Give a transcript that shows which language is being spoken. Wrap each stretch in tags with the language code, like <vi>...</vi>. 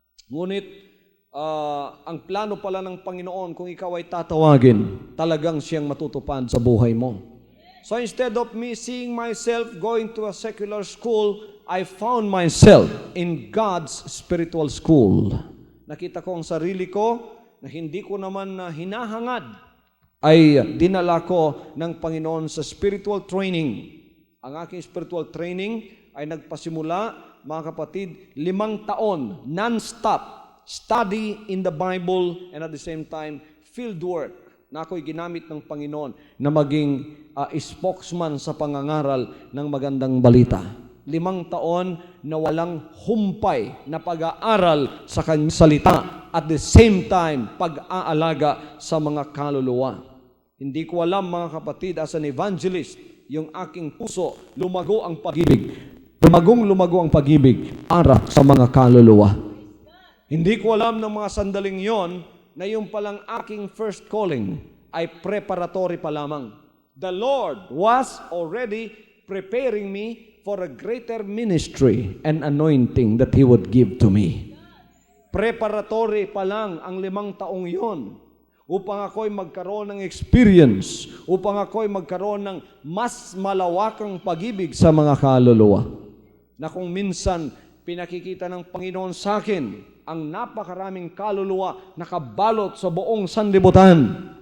<tl>Ngunit, ang plano pala ng Panginoon, kung ikaw ay tatawagin, talagang siyang matutupad sa buhay mo.</tl> <en>So instead of me seeing myself going to a secular school, I found myself in God's spiritual school.</en> <tl>Nakita ko ang sarili ko na hindi ko naman hinahangad, ay dinala ko ng Panginoon sa spiritual training. Ang aking spiritual training ay nagpasimula, mga kapatid, 5 taon,</tl> <en>non-stop, study in the Bible and at the same time, field work.</en> <tl>na ako'y ginamit ng Panginoon na maging spokesman sa pangangaral ng magandang balita. 5 taon na walang humpay na pag-aaral sa kanyang salita</tl> <en>at the same time</en> <tl>pag-aalaga sa mga kaluluwa. Hindi ko alam, mga kapatid,</tl> <en>as an evangelist,</en> <tl>yung aking puso, lumago ang pag-ibig. Lumago ang pag-ibig para sa mga kaluluwa. Hindi ko alam ng mga sandaling yon na yung palang aking first calling ay preparatory pa lamang.</tl> <en>The Lord was already preparing me for a greater ministry and anointing that He would give to me.</en> <tl>Preparatory pa lang ang 5 taong yon upang ako'y magkaroon ng experience, upang ako'y magkaroon ng mas malawakang pag-ibig sa mga kaluluwa. Na kung minsan pinakikita ng Panginoon sa akin ang napakaraming kaluluwa nakabalot sa buong sanlibutan.</tl>